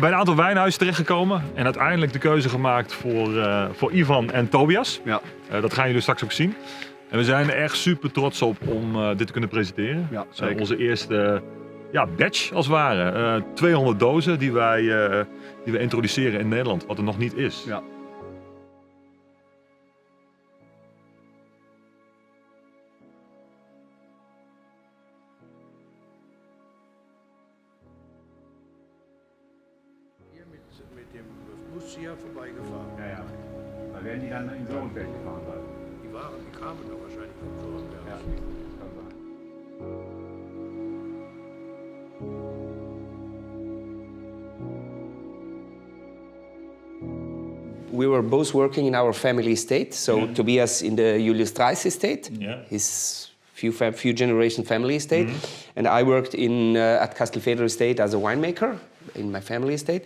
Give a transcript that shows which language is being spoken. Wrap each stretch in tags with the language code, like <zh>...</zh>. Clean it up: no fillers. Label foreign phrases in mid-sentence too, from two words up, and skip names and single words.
<nl>Bij een aantal wijnhuizen terechtgekomen. En uiteindelijk de keuze gemaakt voor Ivan en Tobias. Ja. Dat gaan jullie straks ook zien. En we zijn er echt super trots op om dit te kunnen presenteren. Ja, zeker. Onze eerste batch als het ware. 200 dozen die we introduceren in Nederland, wat er nog niet is. Ja.</nl> <de>Mit dem Bus hier vorbeigefahren. Ja, ja. Da werden die dann in Sorentberg gefahren sein. Die kamen doch wahrscheinlich von Sorentberg. Ja, kann sein.</de> <en>We were both working in our family estate. So Tobias in the Julius Treis estate, his few generation family estate, and I worked at Castelfeder estate as a winemaker in my family estate.</en>